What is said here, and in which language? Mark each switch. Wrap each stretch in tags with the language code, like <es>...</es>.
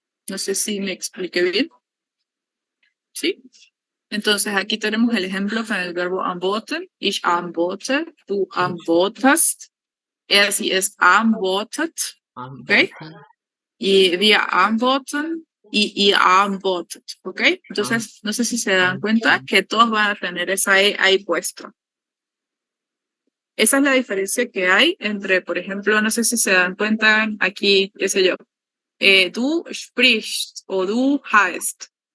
<es>No sé si me expliqué bien. ¿Sí? Entonces aquí tenemos el ejemplo con el verbo antworten.</es> <de>Ich antworte, du antwortest, sie es antwortet, ¿ok? Y wir antworten y ihr antwortet, ¿ok?</de> <es>Entonces, no sé si se dan cuenta que todos van a tener esa E ahí puesta. Esa es la diferencia que hay entre, por ejemplo, no sé si se dan cuenta aquí, qué sé yo,</es> <de>du sprichst o du heißt.</de>